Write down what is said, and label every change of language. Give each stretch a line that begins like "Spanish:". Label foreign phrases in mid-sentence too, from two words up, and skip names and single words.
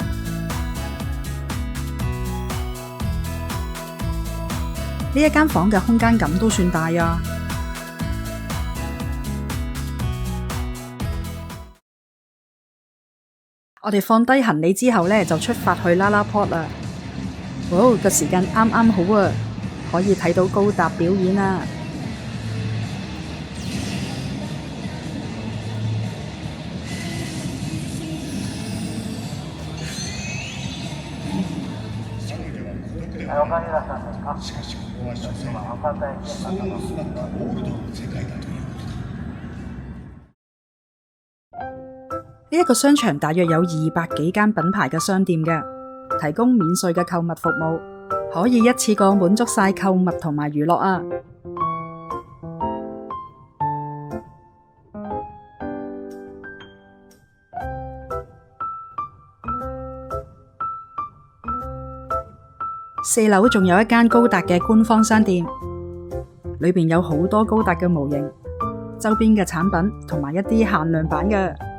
Cantonese: 呢一間房嘅空間感都算大啊。我哋放低行李之後呢，就出發去拉拉坡啦。個時間啱啱好啊，可以睇到高達表演啊！
Japanese: しかしここは所詮そういう姿ゴールドの世界だという。
Cantonese: 呢一個商場大約有200幾間品牌嘅商店嘅，提供免稅嘅購物服務，可以一次過滿足晒購物同埋娛樂啊！4樓仲有一間高達嘅官方商店，裏邊有好多高達嘅模型、周邊嘅產品同埋一啲限量版嘅。